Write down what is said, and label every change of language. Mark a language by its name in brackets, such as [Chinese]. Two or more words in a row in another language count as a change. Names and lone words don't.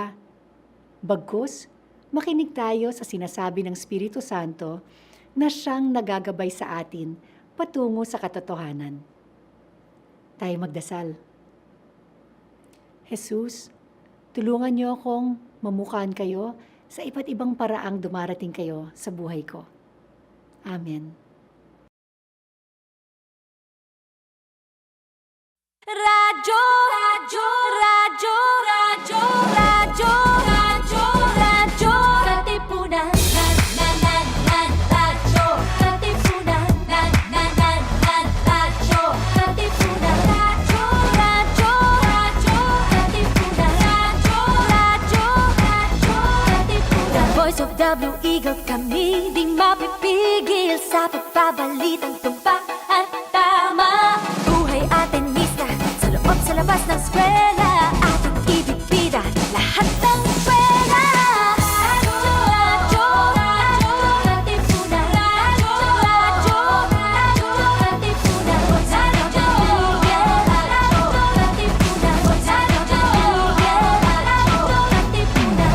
[Filipino] Bagkus, makinig tayo sa sinasabi ng Espiritu Santo na siyang nagagabay sa atin patungo sa katotohanan. Tayo magdasal. Jesus, tulungan niyo akong mamukhaan kayo sa iba't ibang paraang dumarating kayo sa buhay ko. Amen. Radyo, radyo, radyo, radyo, radyo, radyo, radyo, Katipunan, radyo, Katipunan, radyo, Katipunan, radyo, radyo, radyo, Katipunan, radyo, Katipunan. [English] The voice of the Eagle, [Filipino] kami di mapipigil sa pagbabalitang tumpak at tama. Buhay atin sa labas ng eskwela, ating ibigpida lahat ng pera. Radyo, radyo, radyo, Katipunan, radyo, radyo, radyo, Katipunan, radyo, Katipunan, radyo, Katipunan.